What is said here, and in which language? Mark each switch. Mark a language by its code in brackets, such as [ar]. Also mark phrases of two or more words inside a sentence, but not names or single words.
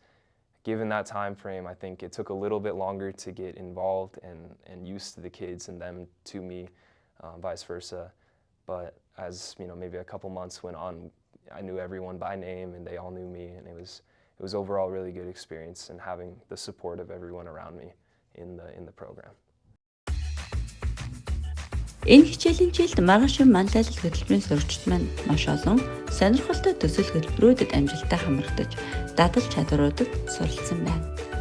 [en] Given that time frame, I think it took a little bit longer to get involved and used to the kids and them to me, vice versa. But as maybe a couple months went on, I knew everyone by name and they all knew me, and it was overall a really good experience, and having the support of everyone around me in the program. [mn] Энэ хичээлийн жилд маргааш манлайлал хөтөлбөрийн сурагчид маань маш олон сонирхолтой төсөл хөтөлбөрүүдэд амжилттай хамрагдаж дадал чадваруудад суралцсан байна.